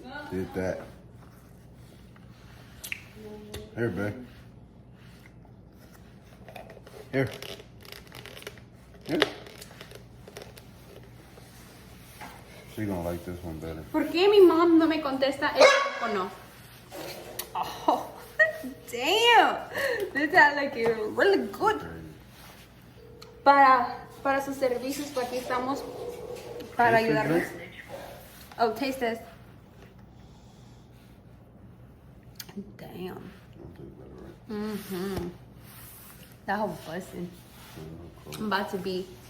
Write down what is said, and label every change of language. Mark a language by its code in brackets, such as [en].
[en] Did that. Here, babe. Here. Here. She gonna like this one better. [es] ¿Por qué mi mom no me contesta el teléfono? [en] Oh, damn. This is like really good. [es] Para sus servicios, pues aquí estamos para [en] Taste the [es] ayudarnos. [en] drink? Oh, taste this. Damn. I'll do better, right? Mm-hmm. That whole busting. I'm about to be.